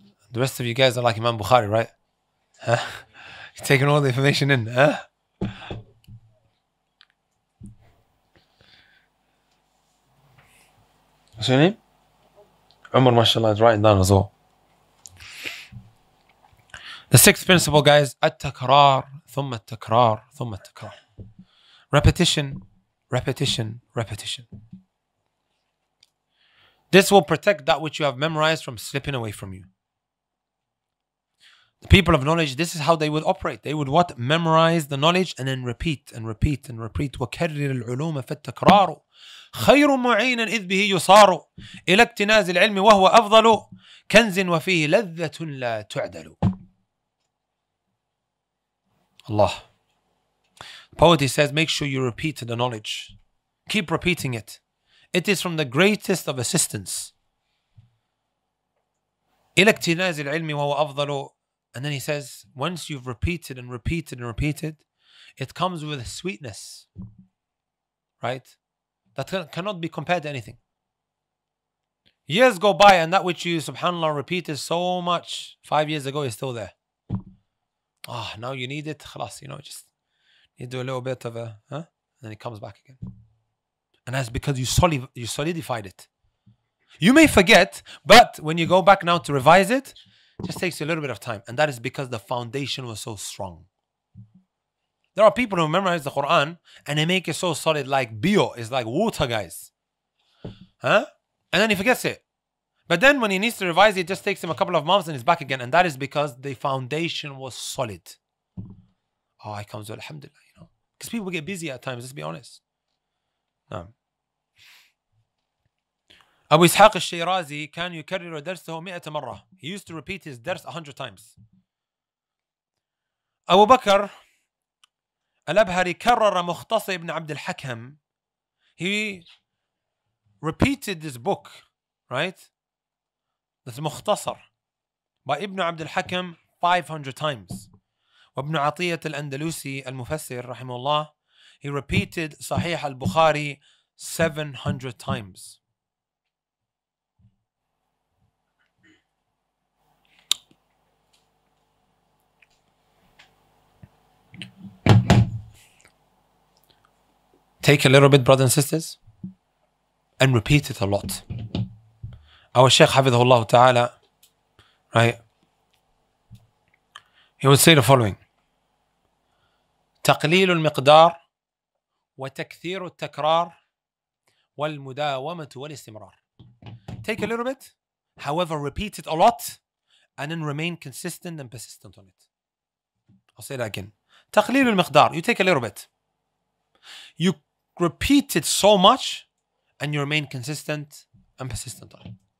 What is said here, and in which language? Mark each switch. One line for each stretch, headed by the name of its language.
English: The rest of you guys are like Imam Bukhari, right? You're taking all the information in, What's your name? Umar, mashallah, is writing down as well. The sixth principle, guys,
Arabic: التكرار ثم التكرار ثم التكرار.
English: Repetition, repetition, repetition. This will protect that which you have memorized from slipping away from you. The people of knowledge, this is how they would operate. They would what? Memorize the knowledge and then repeat and repeat and repeat.
Arabic: وكرر العلوم فالتكرار خير معين إذ به يصار إلى اكتناز العلم وهو أفضل كنز وفيه لذة لا تعدل. Allah.
English: Poet, he says, make sure you repeat the knowledge. Keep repeating it. It is from the greatest of assistance.
Arabic: إلى اكتناز العلم وهو أفضل.
English: And then he says, once you've repeated and repeated and repeated, it comes with a sweetness, right? That cannot be compared to anything. Years go by and that which you, subhanAllah, repeated so much 5 years ago is still there. Now you need it, khalas, just you do a little bit of a, and then it comes back again. And that's because you solidified it. You may forget, but when you go back now to revise it, it just takes you a little bit of time. And that is because the foundation was so strong. There are people who memorize the Quran and they make it so solid, like bio is like water, guys. And then he forgets it. But then when he needs to revise it just takes him a couple of months and he's back again. And that is because the foundation was solid. I come to alhamdulillah, because people get busy at times, let's be honest.
Arabic: Abu Ishaq al-Shirazi كان يكرر درسه 100 مرة.
English: He used to repeat his dars 100 times.
Arabic: Abu Bakr al-Abhari كرر مختصر ibn Abd al-Hakam.
English: He repeated this book, right? This مختصر by Ibn Abd al-Hakam 500 times.
Arabic: وابن عطية الأندلسي المفسر رحمه الله,
English: he repeated Sahih al-Bukhari 700 times. Take a little bit, brothers and sisters, and repeat it a lot. Our Shaykh Hafidhullah Ta'ala, right? He would say the following:
Arabic: تقليل المقدار وتكثير التكرار والمداومة والاستمرار.
English: Take a little bit, however, repeat it a lot, and then remain consistent and persistent on it. I'll say that again.
Arabic: تقليل المقدار,
English: you take a little bit. You repeat it so much, and you remain consistent and persistent on it.